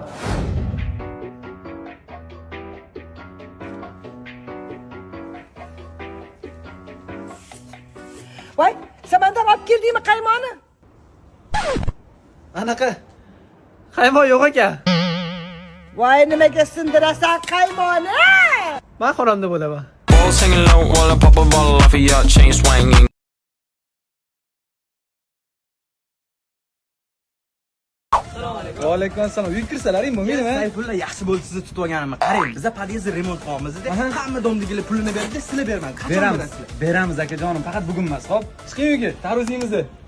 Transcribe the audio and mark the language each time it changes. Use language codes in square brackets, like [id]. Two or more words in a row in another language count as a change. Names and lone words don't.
[uz] Voy, samandan olib keldingmi qaymoqni? Anaqa qaymoq yo'q ekan. Voy, nimaga sindirasan qaymoqni? Men xonamda bo'laman. [en] Balls hanging low while I pop a bottle off of your chain swinging. [uz] Va alaykum assalom. Uyga kirsalaring bo'lmaydimi? Sayfulla yaxshi bo'ldi sizni tutib olganimni. Qarang, biz podyezdni remont qilyapmiz-da. Hamma domdigilar pulini berdi, sizlar bermadi. Qachon berasizlar? Beramiz akajonim, faqat bugun emas. Xo'p, chiqing uyga, tarvuzingizda.